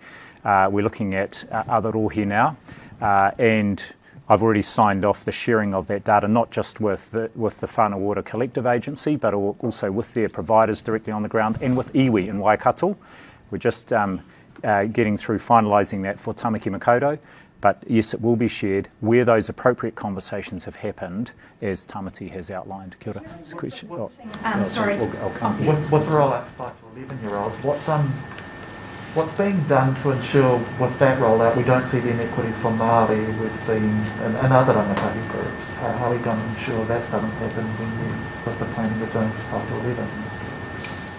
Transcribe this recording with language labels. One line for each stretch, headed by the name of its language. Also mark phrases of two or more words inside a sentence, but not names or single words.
English: We're looking at other rohe now. And I've already signed off the sharing of that data, not just with the Whānau Ora Collective Agency, but also with their providers directly on the ground and with iwi in Waikato. We're just getting through finalising that for Tamaki Makaurau. But yes, it will be shared where those appropriate conversations have happened, as Tamati has outlined.
Māori: Kia ora.
English: Sorry. I'll come. What's the rollout for 5 to 11-year-olds? What's being done to ensure with that rollout we don't see the inequities from Māori we've seen in other rangatahi groups? How are we going to ensure that doesn't happen with the planning we're doing for 5 to 11s?